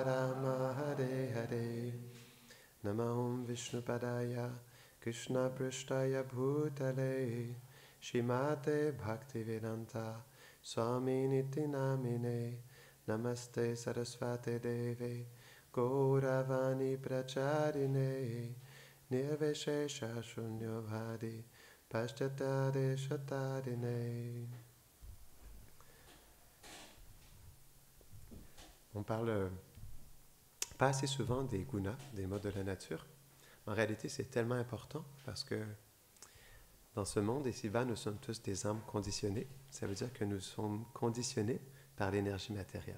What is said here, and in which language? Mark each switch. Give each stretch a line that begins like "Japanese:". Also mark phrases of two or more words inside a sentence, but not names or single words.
Sanskrit: राम हरे हरे नमः विष्णुपादाय कृष्ण प्रेष्ठाय भूतले श्रीमते भक्तिवेदान्त स्वामिन् इति नामिने नमस्ते सारस्वते देवे गौरवाणी प्रचारिणे निर्विशेष शून्यवादि पाश्चात्यदे शतारिणे.
French: On parle pas assez souvent des gunas, des modes de la nature. En réalité, c'est tellement important parce que dans ce monde ici-bas, nous sommes tous des âmes conditionnées. Ça veut dire que nous sommes conditionnés par l'énergie matérielle.